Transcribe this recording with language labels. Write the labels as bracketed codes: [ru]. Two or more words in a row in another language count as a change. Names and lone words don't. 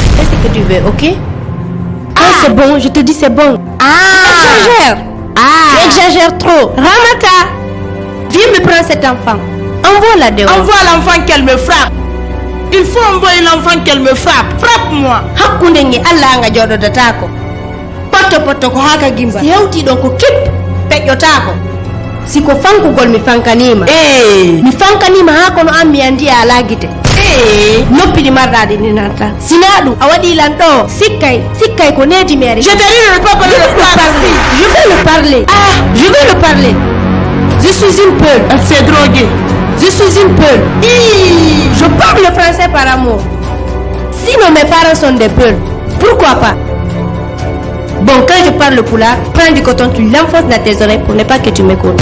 [fr] Fais ce que tu veux, ok? C'est bon, je te dis c'est bon. Tu exagères trop. Ramata, viens me prendre cet enfant. Envoie-la dehors. Envoie l'enfant qu'elle me frappe. Il faut envoyer l'enfant qu'elle me frappe. Frappe-moi. [ff] Hakunde ngi Allah nga jododata ko. Poto ko haka gimba. Si hewti ɗon ko kip peƴƴota ko. Siko fankugol mi fankanima. Mi fankanima ha kono an mi andi ala gite. Noppi ɗi marɗaɗi ni nanta. Sina ɗum a waɗi lan ɗo sikkay ko neti mi ari. [fr] Je te dis de ne pas parler de ça ici. Je vais le parler. Je vais le parler. Je suis une peule. Elle s'est droguée. Je suis une peule. Je parle le français par amour. Sinon mes parents sont des peuls. Pourquoi pas? Bon, quand je parle poulard, prends du coton, tu l'enfonces dans tes oreilles pour ne pas que tu m'écoutes.